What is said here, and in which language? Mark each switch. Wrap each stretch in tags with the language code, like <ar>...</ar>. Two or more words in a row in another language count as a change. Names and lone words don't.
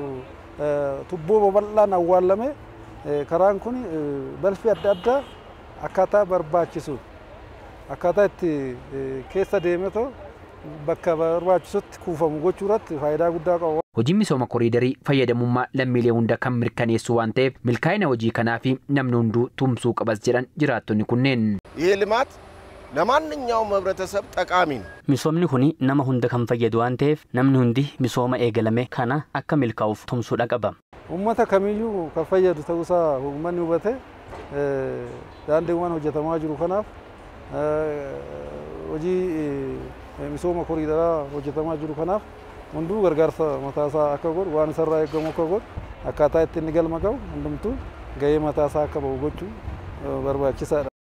<om>tubboo babal'aan awwaalame karaan kun balfi adda addaa akkaataa barbaachisu akkaataa itti keessa deemetoo bakka barbaachisutti kuufamu gochuu irratti faayidaa guddaa qaba. Hojii misooma koriidarii fayyadamummaa lammiilee hunda kan mirkaneessu waan ta'eef milkaa'ina hojii kanaa fi namni hunduu tumsuu qabas jedhan jiraattonni kunneen.</om> <am>ይህ ልማት ለማንኛውም ህብረተሰብ ጠቃሚ ነው።</am> <om>Misoomni kuni nama hunda kan fayyadu waan ta'eef namni hundi misooma eegalame kana akka milkaa'uuf tumsuudha qaba. Uummata kamiyyuu kan fayyadu ta'uusaa uummanni hubate daandiiwwan hojjetamaa jiru kanaaf hojii misooma koriidaraa hojjetamaa jiru kanaaf hunduu gargaarsa mataasaa akka godhu waan isarraa eegamu akka godhu akkaataa itti inni galma ga'u hundumtuu gahee mataasaa akka bahu gochuu barbaachisaadha.</om>